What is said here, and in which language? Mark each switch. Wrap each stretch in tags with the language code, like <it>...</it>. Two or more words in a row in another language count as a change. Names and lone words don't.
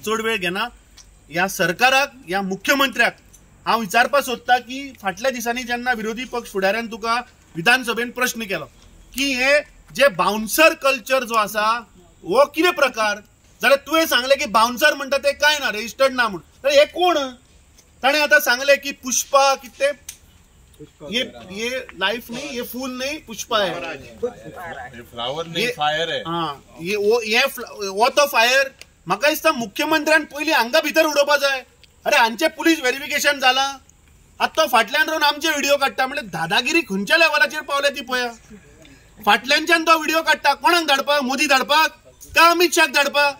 <kok>चड वेळ घेना, ह्या सरकाराक ह्या मुख्यमंत्र्याक हांव विचारपाक सोदता की फाटल्या दिसांनी जेन्ना विरोधी पक्ष फुडाऱ्यान तुका विधानसभेन प्रश्न केलो की हे जे</kok> <en>bouncer culture</en> <kok>जो आसा हो कितें प्रकार, जाल्यार तुवें सांगले की बाउन्सर म्हणटा ते कांय ना, रजिस्टर्ड ना म्हणून। जाल्यार हे कोण? ताणें आतां सांगले की पुष्पा कितें</kok> <hi>ये लाइफ नहीं, ये फूल नहीं, पुष्पा है, ये फ्लावर नहीं फायर है। हाँ ये तो फायर।</hi> <kok>म्हाका दिसता मुख्यमंत्र्यान पयलीं हांगा भितर उडोवपा जाय। अरे हांचे</kok> <en>police verification</en> <kok>जालां, आतां तो फाटल्यान रावन आमचे व्हिडिओ काडटा, म्हणजे दादागिरी खंयच्या लेवलाचेर पावल्या ती पळया। फाटल्यानच्यान तो व्हिडिओ काडटा, कोणाक धाडपाक? मोदी धाडपाक का अमित शाह धाडपाक?</kok>